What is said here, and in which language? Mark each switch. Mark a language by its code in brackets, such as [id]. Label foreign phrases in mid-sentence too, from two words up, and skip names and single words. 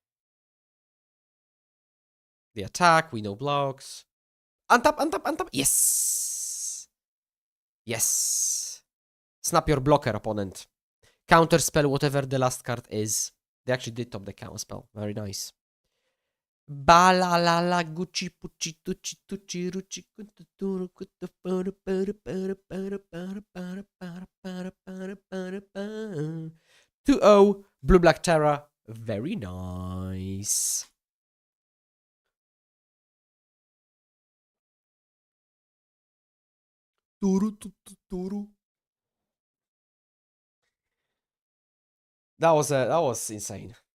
[en] The attack, we know blocks. Untap, untap, untap. Yes. Yes. Snap your blocker, opponent. Counter spell, whatever the last card is. They actually did top the counter spell. Very nice. Ba la la la gucci pucci tucci tucci rucci kututuru kutu para para para para para para para para para para. 2-0 Blue Black Terra. Very nice. That was insane.